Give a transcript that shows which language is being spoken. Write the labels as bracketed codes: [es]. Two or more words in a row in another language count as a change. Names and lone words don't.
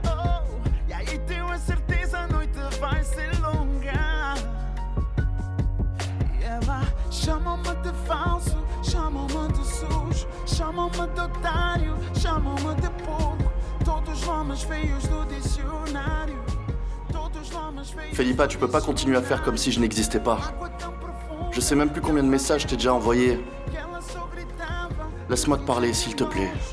[pt] Oh, e aí tenho a certeza, a noite vai ser longa. E ela chama-me de falso, chamam-me de sujo, chamam-me de otário, chamam-me de porco. Todos os nomes feios do dicionário. Todos os nomes feios. [fr] Felipa, tu peux pas continuer à faire comme si je n'existais pas. Je sais même plus combien de messages je t'ai déjà envoyés. Laisse-moi te parler, s'il te plaît.